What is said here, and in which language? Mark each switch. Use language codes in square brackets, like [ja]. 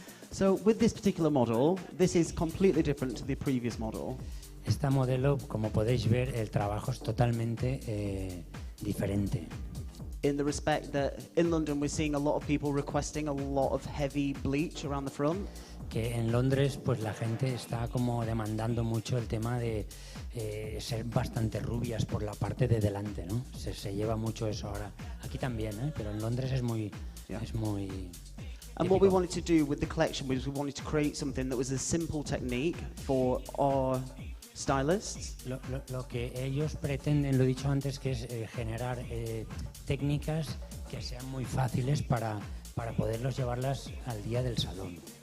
[en] So with this particular model, this is completely different to the previous model. [es] Esta modelo, como podéis ver, el trabajo es totalmente diferente. [en] in the respect that in London we're seeing a lot of people requesting a lot of heavy bleach around the front. [es] Que en Londres pues la gente está como demandando mucho el tema de ser bastante rubias por la parte de delante, ¿no? Se lleva mucho eso ahora. Aquí también, pero en Londres es muy [en] And what we wanted to do with the collection was we wanted to create something that was a simple technique for our stylists. [es] Lo que ellos pretenden, lo he dicho antes, que es generar técnicas que sean muy fáciles para poderlos llevarlas al día del salón.